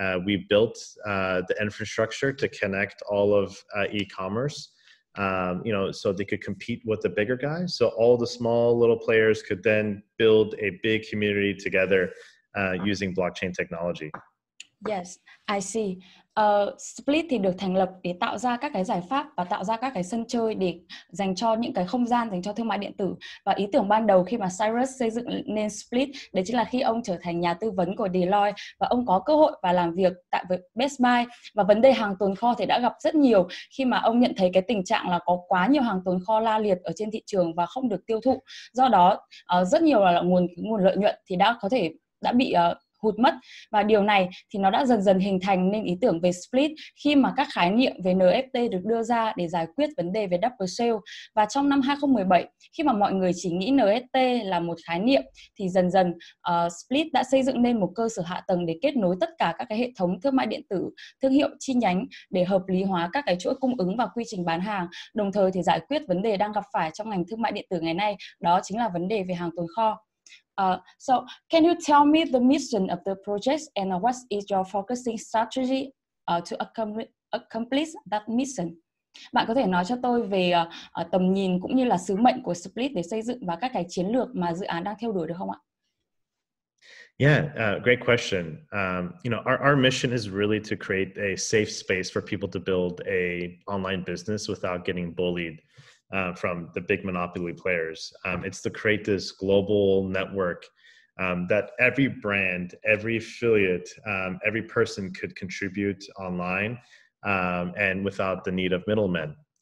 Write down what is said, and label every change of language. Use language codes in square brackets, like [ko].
[en] We built the infrastructure to connect all of e-commerce, so they could compete with the bigger guys. So all the small little players could then build a big community together using blockchain technology. Yes, I see. [vi] Splyt thì được thành lập để tạo ra các cái giải pháp và tạo ra các cái sân chơi để dành cho những cái không gian dành cho thương mại điện tử. Và ý tưởng ban đầu khi mà Cyrus xây dựng nên Splyt, đấy chính là khi ông trở thành nhà tư vấn của Deloitte và ông có cơ hội và làm việc tại với Best Buy. Và vấn đề hàng tồn kho thì đã gặp rất nhiều khi mà ông nhận thấy cái tình trạng là có quá nhiều hàng tồn kho la liệt ở trên thị trường và không được tiêu thụ. Do đó, rất nhiều là nguồn lợi nhuận thì đã bị hụt mất, và điều này thì nó đã dần dần hình thành nên ý tưởng về Splyt khi mà các khái niệm về NFT được đưa ra để giải quyết vấn đề về double sale. Và trong năm 2017, khi mà mọi người chỉ nghĩ NFT là một khái niệm thì dần dần Splyt đã xây dựng nên một cơ sở hạ tầng để kết nối tất cả các cái hệ thống thương mại điện tử, thương hiệu chi nhánh để hợp lý hóa các cái chuỗi cung ứng và quy trình bán hàng, đồng thời thì giải quyết vấn đề đang gặp phải trong ngành thương mại điện tử ngày nay, đó chính là vấn đề về hàng tồn kho. [en] So, can you tell me the mission of the project and what is your focusing strategy to accomplish that mission? [vi] Bạn có thể nói cho tôi về tầm nhìn cũng như là sứ mệnh của Splyt để xây dựng và các cái chiến lược mà dự án đang theo đuổi được không ạ? [en] Yeah, great question. Our mission is really to create a safe space for people to build a online business without getting bullied from the big monopoly players. It's to create this global network that every brand, every affiliate, every person could contribute online and without the need of middlemen.